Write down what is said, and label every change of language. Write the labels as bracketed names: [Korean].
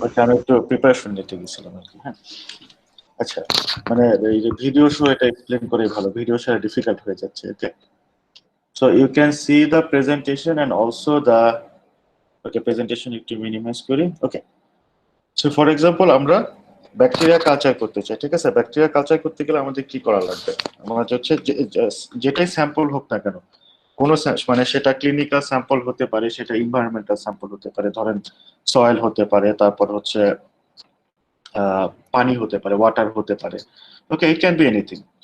[Bangla] Okay, আমি একটু preparation নিতে গেছিলাম আর কি, হ্যাঁ। আচ্ছা, মানে এই যে ভিডিও শো এটা এক্সপ্লেন করে ভালো, ভিডিও শো ডিফিকাল্ট হয়ে যাচ্ছে। [English] okay, so you can see the presentation and also the presentation [Bangla] একটু মিনিমাইজ করি। ওকে, [English] so for example [Bangla] আমরা ব্যাকটেরিয়া কালচার করতে চাই, ঠিক আছে? ব্যাকটেরিয়া কালচার করতে গেলে আমাদের কি করা লাগবে? আমাদের হচ্ছে যেটাই স্যাম্পল হোক না কেন, কোন মানে সেটা ক্লিনিক্যাল স্যাম্পল হতে পারে, সেটা এনভায়রনমেন্টাল স্যাম্পল হতে পারে, ধরেন সয়েল হতে পারে, তারপর হচ্ছে পানি হতে পারে, ওয়াটার হতে পারে। ওকে, [English] It can be anything.